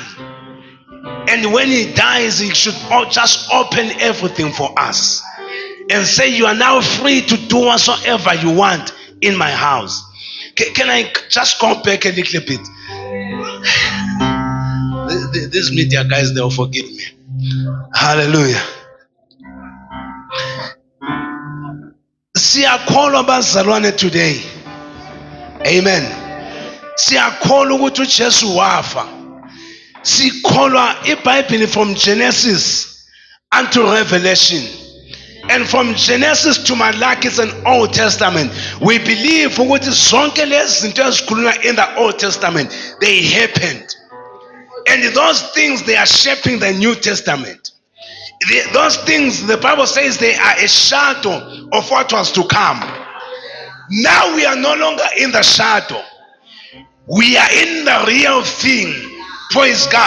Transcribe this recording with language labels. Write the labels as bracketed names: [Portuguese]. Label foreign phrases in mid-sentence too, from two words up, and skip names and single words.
[English] And when he dies, he should just open everything for us and say, you are now free to do whatsoever you want in my house. Can I just go back a little bit? These media guys, they'll forgive me. Hallelujah. [Zulu] Siyakholwa bazalwane today. Amen. Siyakholwa ukuthi uJesu wafa. Sikholwa iBhayibheli [English] from Genesis unto Revelation. And from Genesis to Malachi, it's an Old Testament. We believe [Zulu] ukuthi zonke lezi zinto ezikhulunywa [English] in the Old Testament, they happened. And those things, they are shaping the New Testament. Those things, the Bible says, they are a shadow of what was to come. Now we are no longer in the shadow. We are in the real thing. Praise God.